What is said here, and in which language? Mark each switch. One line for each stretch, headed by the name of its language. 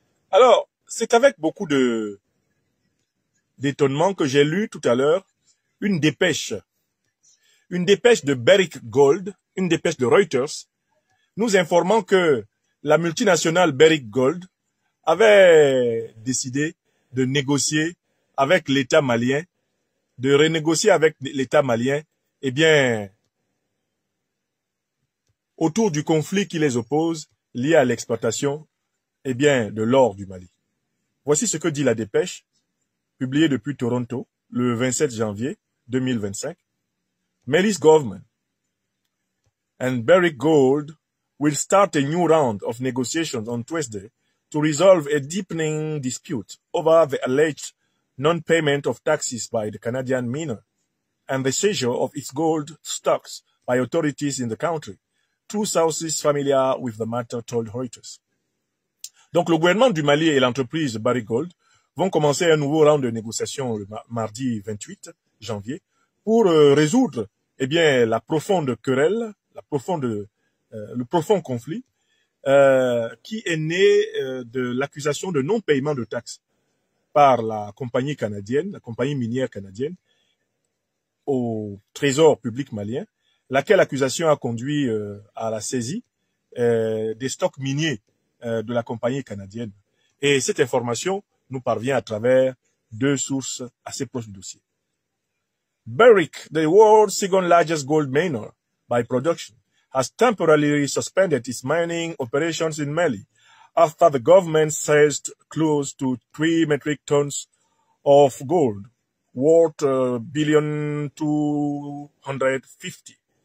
French: Alors, c'est avec beaucoup d'étonnement que j'ai lu tout à l'heure une dépêche de Barrick Gold, une dépêche de Reuters, nous informant que la multinationale Barrick Gold avait décidé de négocier avec l'État malien, de renégocier avec l'État malien, eh bien, autour du conflit qui les oppose, lié à l'exploitation, eh bien, de l'or du Mali. Voici ce que dit la dépêche, publiée depuis Toronto, le 27 janvier 2025.
English: Mali's government and Barrick Gold will start a new round of negotiations on Tuesday to resolve a deepening dispute over the alleged non-payment of taxes by the Canadian miner and the seizure of its gold stocks by authorities in the country. Two sources familiar with the matter told Reuters.
French: Donc, le gouvernement du Mali et l'entreprise Barrick Gold vont commencer un nouveau round de négociations le mardi 28 janvier pour résoudre, eh bien, la profonde querelle, le profond conflit qui est né de l'accusation de non-paiement de taxes par la compagnie canadienne, la compagnie minière canadienne, au trésor public malien, laquelle accusation a conduit à la saisie des stocks miniers de la compagnie canadienne. Et cette information nous parvient à travers deux sources assez proches du dossier.
English: Barrick, the world's second largest gold miner by production, has temporarily suspended its mining operations in Mali after the government seized close to 3 metric tons of gold, worth $1,250